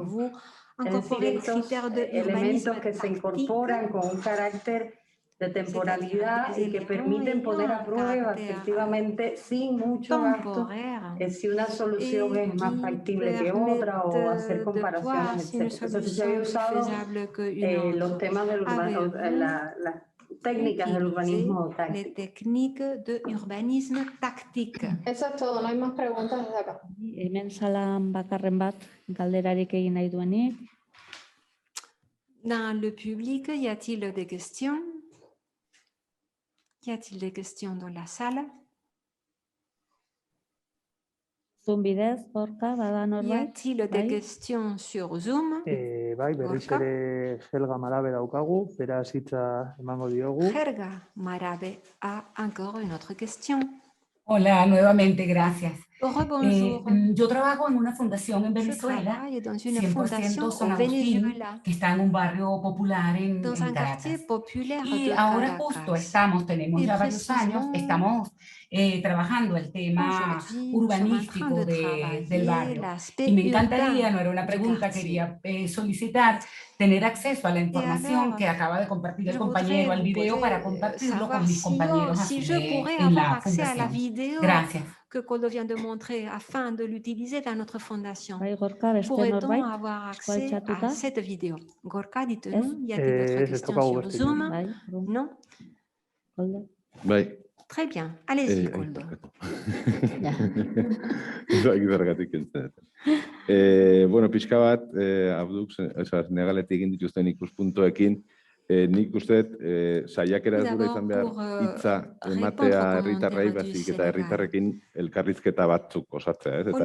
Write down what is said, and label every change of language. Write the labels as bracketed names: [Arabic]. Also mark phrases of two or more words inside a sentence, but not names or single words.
[Spanish] Es decir, estos elementos que se incorporan con un carácter de temporalidad y que permiten poner a prueba efectivamente sin mucho gasto si una solución es más factible que otra o hacer comparaciones, etc. Entonces se había usado los temas del urbanismo, las técnicas del urbanismo táctico. Eso es todo, no hay más preguntas desde acá. [Basque] Hemen salan bakarren bat, galderarik egin nahi duenik. [French] Dans le public, y a-t-il des questions? Y a-t-il des questions dans la salle? [Basque] Zoom bidez, Gorka, bada norbait? [French] Y a-t-il des questions sur Zoom? [Basque] Bai, berriz ere Helga Marabe daukagu, beraz hitza emango diogu. [French] Helga Marabe a encore une autre question. [Spanish] Hola, nuevamente, gracias. Yo trabajo en una fundación en Venezuela, 100% San Agustín, que está en un barrio popular en Caracas. Y ahora justo tenemos ya varios años, estamos trabajando el tema urbanístico del barrio. Y me encantaría, no era una pregunta, quería solicitar tener acceso a la información que acaba de compartir el compañero al video para compartirlo con mis compañeros en la fundación. Gracias. [French] Que Koldo vient de montrer afin de l'utiliser dans notre fondation. Pourrait-on avoir accès à cette vidéo? Gorka, dites-nous, y a-t-il d'autres questions sur Zoom? Non? Très bien, allez-y, Koldo. [Basque] Bueno, pixka bat, Abduk, Senegaletik egin dituzten ikuspuntuekin, nik uste saiakera ez dura izan behar hitza ematea herritarrei, baizik eta herritarrekin elkarrizketa batzuk osatzea, ez?